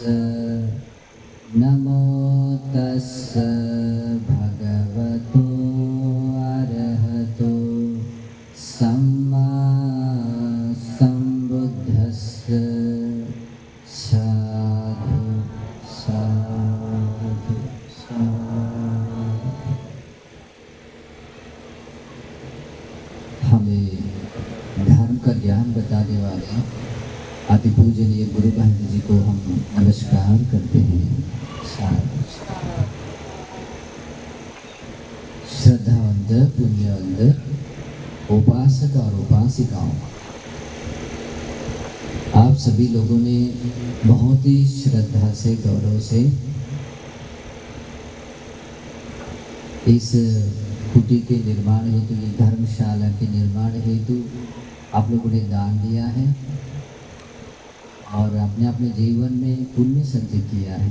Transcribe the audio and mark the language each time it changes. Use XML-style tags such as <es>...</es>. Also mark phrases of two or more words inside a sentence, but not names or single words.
<pi>नमो तस्स भगवतो अरहतो सम्मा सम्बुद्धस्स। साधु साधु साधु।</pi> <hi>हमें धर्म का ज्ञान बताने वाले अति पूजनीय गुरु महाराज जी को हम नमस्कार करते हैं।</hi> <pi>साधु साधु।</pi> <hi>श्रद्धावंत पुण्यवंत उपासक और उपासिकाओं, आप सभी लोगों ने बहुत ही श्रद्धा से गौरव से इस कुटी के निर्माण हेतु, ये धर्मशाला के निर्माण हेतु आप लोगों ने दान दिया है और अपने अपने जीवन में पुण्य संचित किया है।</hi>